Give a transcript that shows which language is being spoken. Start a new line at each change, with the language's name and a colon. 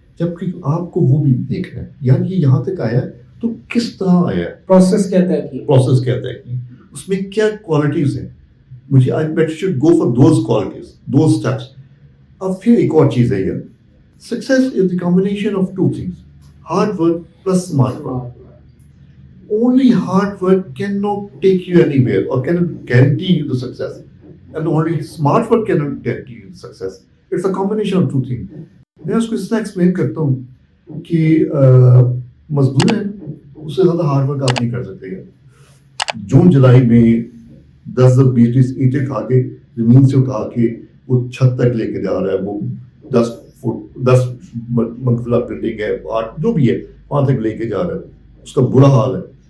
Urdu: جبکہ آپ کو وہ بھی دیکھنا ہے, یار یہ یہاں تک آیا تو کس طرح آیا ہے, پروسیس کیا طے کی, پروسیس کیا طے کی, اس میں کیا کوالٹیز ہیں. مجھے
English: I bet should go for those qualities, those steps.
Urdu: اب پھر ایک اور چیز ہے یار,
English: Success is the combination of 2 things, hard work plus smart work. Only hard work cannot take you anywhere or cannot guarantee you the success, and only smart work cannot guarantee you the success. It's a combination of 2 things.
Urdu: میں اس کو اس طرح explain کرتا ہوں کہ مزدور ہیں, اس سے زیادہ ہارڈ ورک آپ نہیں کر سکتے. جون جولائی میں 10-20 اینٹیں کھا کے زمین سے اٹھا کے وہ چھت تک لے کے جا رہا ہے, وہ 10 منزلہ بلڈنگ ہے, 8 جو بھی ہے وہاں تک لے کے جا رہا ہے, اس کا برا حال ہے.